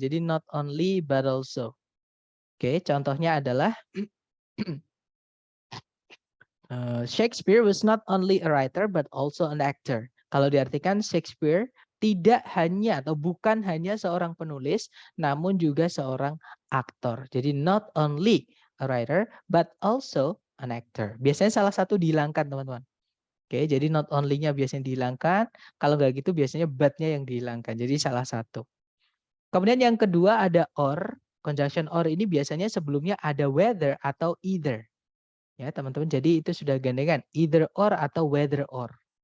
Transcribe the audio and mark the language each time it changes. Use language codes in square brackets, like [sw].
[en] Jadi not only but also. [id] Oke, contohnya adalah [en] Shakespeare was not only a writer but also an actor. [id] Kalau diartikan Shakespeare tidak hanya atau bukan hanya seorang penulis, namun juga seorang aktor. [en] Jadi not only a writer but also an actor. [id] Biasanya salah satu dihilangkan, teman-teman. Oke, jadi not only-nya biasanya dihilangkan. Kalau nggak gitu biasanya but-nya yang dihilangkan. Jadi salah satu. Kemudian yang kedua ada or. Conjunction or ini biasanya sebelumnya ada whether atau either. Ya, teman-teman. Jadi itu sudah gandengan either or atau whether or.